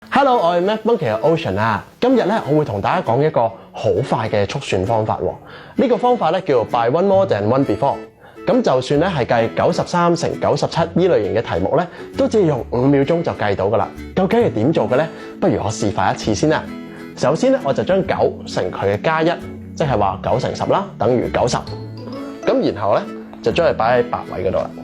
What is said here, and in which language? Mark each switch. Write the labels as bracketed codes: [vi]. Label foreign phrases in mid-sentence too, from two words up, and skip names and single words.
[yue] Hello， 我係 MacMonkey 嘅 Ocean 啊。今日咧，我會同大家講一個好快嘅速算方法喎。呢個方法咧叫做 [en] by one more than one before。 [yue] 咁就算咧係計93乘97呢類型嘅題目咧，都只要用5秒鐘就計到噶啦。究竟係點做嘅咧？不如我示範一次先啦。首先咧，我就將9乘佢嘅加1，即係話9乘10啦，等於90。咁然後咧就將佢擺喺白位嗰度啦。